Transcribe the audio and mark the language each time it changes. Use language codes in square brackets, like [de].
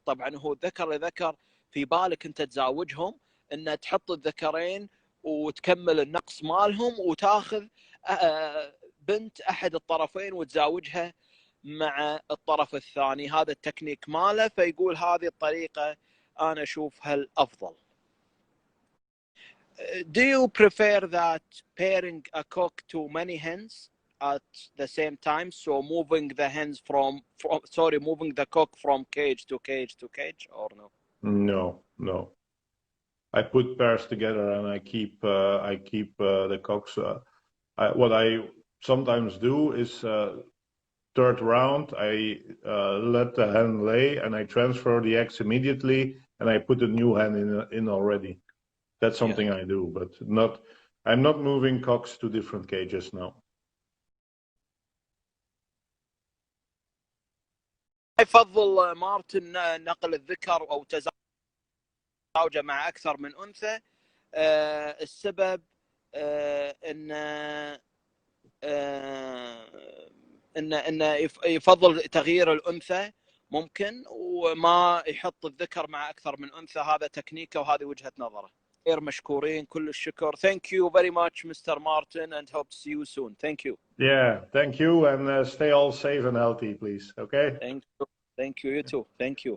[ar] طبعا هو ذكر لذكر، في بالك أنت تزاوجهم أن تحط الذكرين وتكمل النقص مالهم وتاخذ بنت أحد الطرفين وتزاوجها مع الطرف الثاني. هذا التكنيك ماله. فيقول هذه الطريقة أنا أشوفها الأفضل. [en] Do you prefer that pairing a cock to many hens at the same time, so moving the hens moving the cock from cage to cage to cage, or no? No. I put pairs together and I keep the cocks. What I sometimes do is third round I let the hen lay and I transfer the eggs immediately and I put a new hen in already. That's something I do, but I'm not moving cocks to different cages now. [ar] يفضل مارتن نقل الذكر او تزاوجه مع اكثر من انثى. السبب ان يفضل تغيير الانثى ممكن، وما يحط الذكر مع اكثر من انثى. هذا تكنيكه وهذه وجهه نظره. غير مشكورين، كل الشكر. [en] Thank you very much, Mr. Martin, and hope to see you soon. Thank you. Yeah, thank you, and stay all safe and healthy, please. Okay. Thank you. You too. Thank you.